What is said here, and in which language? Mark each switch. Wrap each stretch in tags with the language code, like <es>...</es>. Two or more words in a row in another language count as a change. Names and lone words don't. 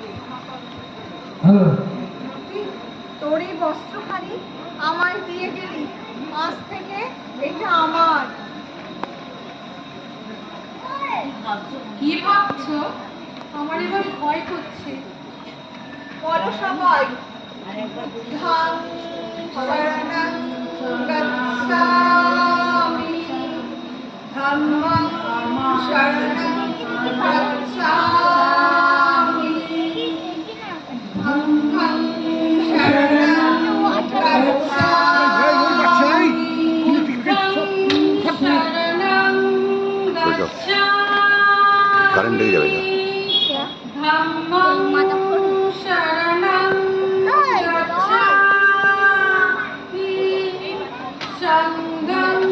<bn>তোর এই বস্ত্রখানি আমায় দিয়ে গেলি, আজ থেকে এটা আমার। কি ভাবছো? আমার এবার ভয় করছে। বলো সবাই,</bn> <pi>ধাম শরণং গচ্ছামি, ধাম্মং শরণং গচ্ছামি, ধাম্মং শরণং গচ্ছামি, শরণং গচ্ছামি,</pi> <bn>কারেন্ট লেগে যাবে।</bn> <pi>ধাম্মং শরণং সঙ্গম</pi>